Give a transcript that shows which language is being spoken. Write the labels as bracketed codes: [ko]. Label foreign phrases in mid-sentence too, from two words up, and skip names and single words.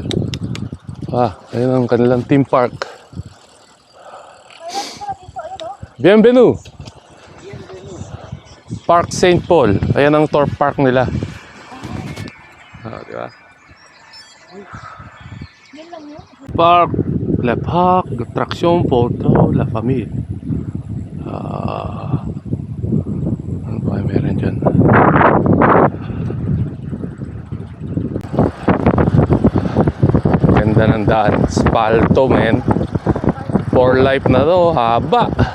[tl] Ayun ang kanilang theme park. Bienvenue. Park St. Paul. Ayan ang tour park nila. Diba? Park, [fr] le parc d'attraction pour toute la famille. [tl] Ano ba meron dyan? Ganda ng daan. Spalto, man. [en] For life [tl] na to. Haba.